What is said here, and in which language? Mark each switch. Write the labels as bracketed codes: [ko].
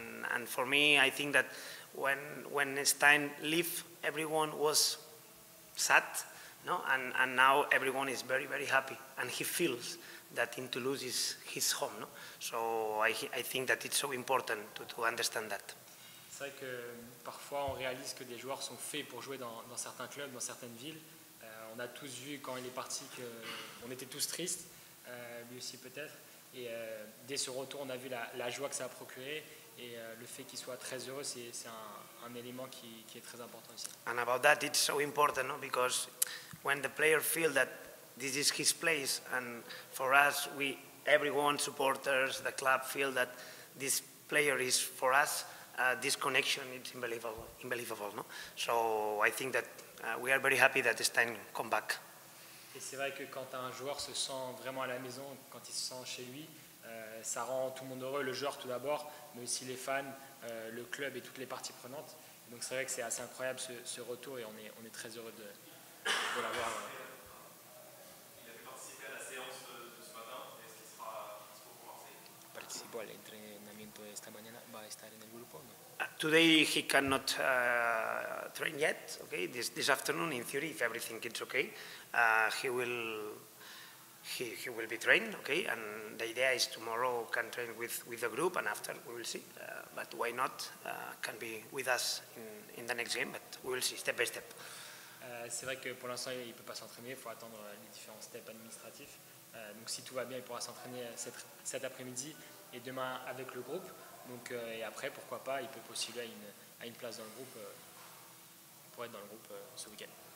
[en] And for me, I think that when Stein left, everyone was sad, no? And now everyone is very, very happy, and he feels that in Toulouse is his home, no? So I think that it's so important to understand that. [fr] C'est vrai que parfois on réalise que des joueurs sont faits pour jouer dans certains clubs, dans certaines villes. On a tous vu quand il est parti qu'on était tous tristes, lui aussi peut-être. Et dès ce retour, on a vu la joie que ça a procuré. Et le fait qu'il soit très heureux, c'est un élément qui est très important ici. [en] And about that, it's so important, no? Because when the player feels that this is his place, and for us, everyone, supporters, the club, feel that this player is for us, this connection is unbelievable, no? So I think that we are very happy that Stein come back. [fr] Et c'est vrai que quand un joueur se sent vraiment à la maison, quand il se sent chez lui, ça rend tout le monde heureux, le joueur tout d'abord, mais aussi les fans, le club et toutes les parties prenantes. Donc c'est vrai que c'est assez incroyable ce retour et on est très heureux de l'avoir. Il a pu participer à la séance de ce matin. Est-ce qu'il sera dispo pour Marseille? [es] Participó al entrenamiento de esta mañana, ¿va a estar en el grupo? ¿No? [en] Today he cannot train yet. Okay, this afternoon, in theory, if everything is okay, he will be trained. Okay, and the idea is tomorrow can train with the group, and after we will see. But why not? Can be with us in the next game, but we will see step by step. [fr] C'est vrai que pour l'instant il ne peut pas s'entraîner, il faut attendre les différents steps administratifs. Donc si tout va bien, il pourra s'entraîner cet après-midi et demain avec le groupe. Donc, et après, pourquoi pas, il peut postuler à une place dans le groupe pour être dans le groupe ce week-end.